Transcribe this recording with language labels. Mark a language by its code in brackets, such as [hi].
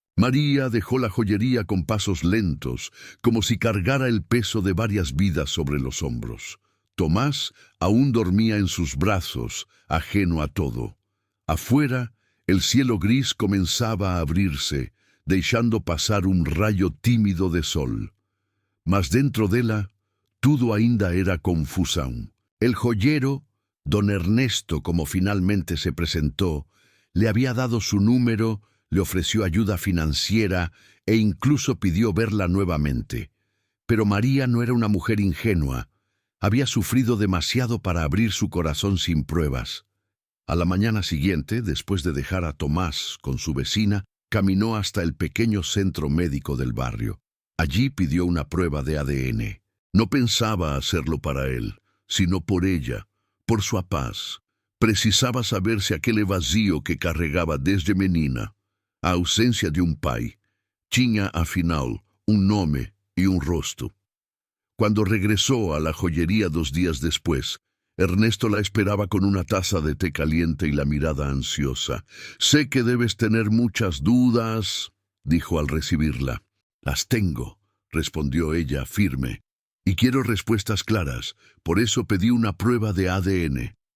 [es] María dejó la joyería con pasos lentos, como si cargara el peso de varias vidas sobre los hombros. Tomás aún dormía en sus brazos, ajeno a todo. Afuera, el cielo gris comenzaba a abrirse, dejando pasar un rayo tímido de sol. [pt] Mas dentro dela, tudo ainda era confusão. [es] El joyero, don Ernesto, como finalmente se presentó, le había dado su número, le ofreció ayuda financiera e incluso pidió verla nuevamente. Pero María no era una mujer ingenua. Había sufrido demasiado para abrir su corazón sin pruebas. A la mañana siguiente, después de dejar a Tomás con su vecina, caminó hasta el pequeño centro médico del barrio. Allí pidió una prueba de ADN. No pensaba hacerlo para él, sino por ella, por su paz. [pt] Precisaba saber si aquele vazio que carregaba desde menina, a ausência de pai, tinha afinal nome [es] y un [pt] rosto. [es] Cuando regresó a la joyería 2 días después, Ernesto la esperaba con una taza de té caliente y la mirada ansiosa. «Sé que debes tener muchas dudas», dijo al recibirla. «Las tengo», respondió ella firme. «Y quiero respuestas claras, por eso pedí una prueba de ADN.